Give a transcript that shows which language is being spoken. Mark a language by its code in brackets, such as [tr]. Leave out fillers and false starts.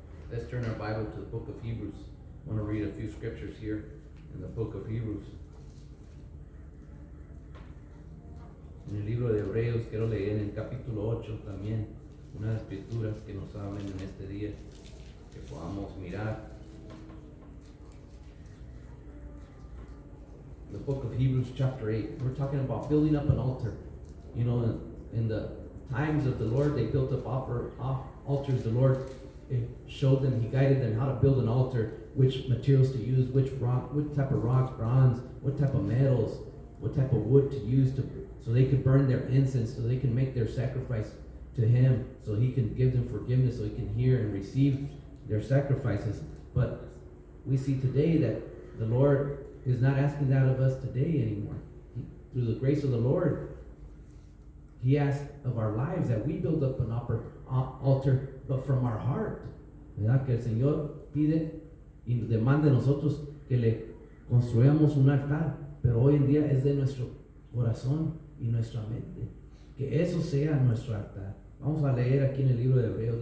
[en] Let's turn our Bible to the book of Hebrews. I want to read a few scriptures here in the book of Hebrews. [es] En el libro de Hebreos quiero leer en el capítulo 8 también unas escrituras que nos hablen en este día, que podamos mirar. [en] The book of Hebrews chapter 8, we're talking about building up an altar. You know, in the times of the Lord, they built up altars. The Lord showed them, He guided them how to build an altar, which materials to use, which type of rocks, bronze, what type of metals, what type of wood to use so they could burn their incense, so they can make their sacrifice to Him, so He can give them forgiveness, so He can hear and receive their sacrifices. But we see today that the Lord is not asking that of us today anymore. Through the grace of the Lord, He asks of our lives that we build up an altar, but from our heart. [es] ¿Verdad? Que el Señor pide y demanda de nosotros que le construyamos un altar, pero hoy en día es de nuestro corazón y nuestra mente. Que eso sea nuestro altar. Vamos a leer aquí en el libro de Hebreos.